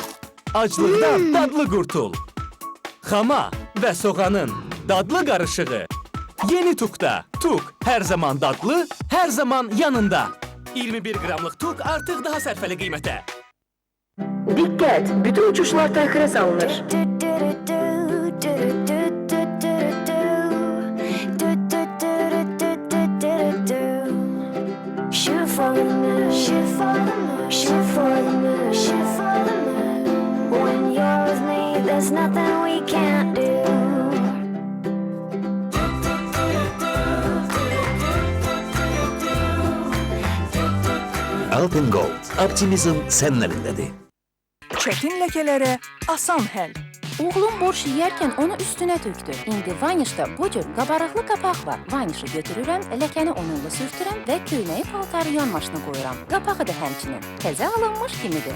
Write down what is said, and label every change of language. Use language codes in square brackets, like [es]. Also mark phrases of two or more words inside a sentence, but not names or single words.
[az] Aclıqdan dadlı qurtul. Xama və soğanın dadlı qarışığı. Yeni TUQ-da. TUQ hər zaman dadlı, hər zaman yanında. 21 qramlıq TUQ artıq daha sərfəli qiymətə. Diqqət! Bütün uçuşlar təxirə salınır. [en] Shoot for the moon, shoot for the moon, shoot for the moon, shoot for the moon. When you're with me, there's nothing we can't do. [az] Alpen Gold, optimizm sənin əlindədir. Çətin ləkələrə asan həll. Oğlum borş yeyərkən onu üstünə tökdü. İndi vanişdə bu cür qabarıqlı qapaq var. Vanişi götürürəm, ləkəni onunla sürtürəm və köynəyi paltarı yan maşına qoyuram. Qapağı da həmçinin təzə alınmış kimidir.